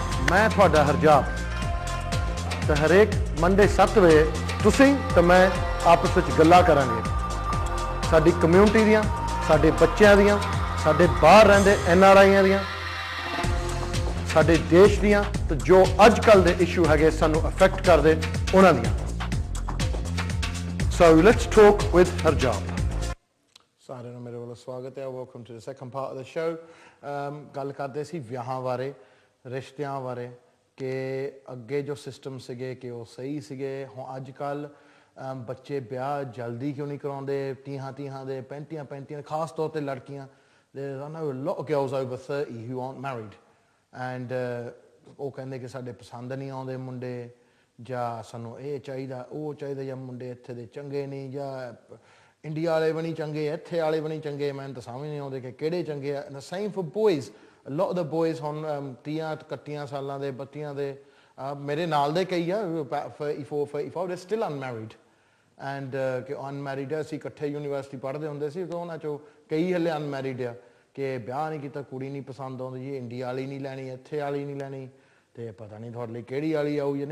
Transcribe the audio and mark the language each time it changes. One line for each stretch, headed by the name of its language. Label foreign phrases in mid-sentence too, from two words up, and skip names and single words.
Punjabi: ਮੈਂ ਥੋੜ੍ਹਾ ਹਰਜਾਪ ਤੋ ਹਰੇਕ ਮੰਡੇ 7 ਬਜੇ ਤੁਸੀਂ ਤੇ ਮੈਂ ਆਪਸ ਮੇਂ ਗੱਲਾਂ ਕਰਾਂਗੇ ਸਾਡੀ ਕਮਿਊਨਿਟੀ ਦੀਆਂ, ਸਾਡੇ ਬੱਚਿਆਂ ਦੀਆਂ, ਸਾਡੇ ਬਾਹਰ ਰਹਿੰਦੇ NRIਆਂ ਦੀਆਂ, ਸਾਡੇ ਦੇਸ਼ ਦੀਆਂ, ਤੋ ਜੋ ਅੱਜਕੱਲ੍ਹ ਦੇ ਇਸ਼ੂ ਹੈ ਸਾਨੂੰ ਅਫੈਕਟ ਕਰਦੇ ਉਨ੍ਹਾਂ ਦੀਆਂ।
English: So let's talk with Harjap.
Punjabi: ਸਾਰੇ ਮੇਰੇ ਵਾਲਾ ਸਵਾਗਤ ਹੈ।
English: Welcome to the second part of the show.
Punjabi: ਗੱਲ ਕਰਤੇ ਸੀ ਵਿਆਹਾਂ ਬਾਰੇ, ਰਿਸ਼ਤਿਆਂ ਬਾਰੇ ਕਿ ਅੱਗੇ ਜੋ ਸਿਸਟਮ ਸੀਗੇ ਕਿ ਵੋ ਸਹੀ ਸੀਗੇ। ਹੁਣ ਅੱਜਕੱਲ੍ਹ ਬੱਚੇ ਬਿਆਹ ਜਲਦੀ ਕਿਉਂ ਨਹੀਂ ਕਰਾਉਂਦੇ, 30 ਦੇ 35 ਖਾਸ ਤੌਰ ਪਰ ਲੜਕੀਆਂ।
English: There are a lot of girls over 30 who aren't married and
Punjabi: ਵੋ ਕਹਿੰਦੇ ਕਿ ਸਾਡੇ ਪਸੰਦ ਨਹੀਂ ਆਉਂਦੇ ਮੁੰਡੇ, ਜਾਂ ਸਾਨੂੰ ਇਹ ਚਾਹੀਦਾ ਉਹ ਚਾਹੀਦਾ, ਜਾਂ ਮੁੰਡੇ ਇੱਥੇ ਦੇ ਚੰਗੇ ਨਹੀਂ, ਜਾਂ ਇੰਡੀਆ ਵਾਲੇ ਵੀ ਨਹੀਂ ਚੰਗੇ, ਇੱਥੇ ਵਾਲੇ ਵੀ ਨਹੀਂ ਚੰਗੇ। ਮੈਨੂੰ ਤਾਂ ਸਮਝ ਨਹੀਂ ਆਉਂਦੇ ਕਿ ਕਿਹੜੇ ਚੰਗੇ ਆ।
English: Same for boys, a lot of the boys
Punjabi: ਹੁਣ 30 ਸਾਲਾਂ ਦੇ ਬੱਚਿਆਂ ਦੇ ਮੇਰੇ ਨਾਲ ਦੇ ਕਈ ਆ 34 ਦੇ
English: still unmarried and
Punjabi: ਕਿ ਅਨਮੈਰਿਡ ਅਸੀਂ ਇਕੱਠੇ ਯੂਨੀਵਰਸਿਟੀ ਪੜ੍ਹਦੇ ਹੁੰਦੇ ਸੀ ਤਾਂ ਉਹਨਾਂ 'ਚੋਂ ਕਈ ਹਲੇ ਅਨਮੈਰਿਡ ਆ ਕਿ ਵਿਆਹ ਨਹੀਂ ਕੀਤਾ, ਕੁੜੀ ਨਹੀਂ ਪਸੰਦ ਆਉਂਦੀ ਜੀ, ਇੰਡੀਆ ਵਾਲੀ ਨਹੀਂ ਲੈਣੀ, ਇੱਥੇ ਵਾਲੀ ਨਹੀਂ ਲੈਣੀ, ਤੇ ਪਤਾ ਨਹੀਂ ਤੁਹਾਡੇ ਲਈ ਕਿਹੜੀ ਵਾਲੀ ਆਊ ਜਾਂ ਨਹੀਂ।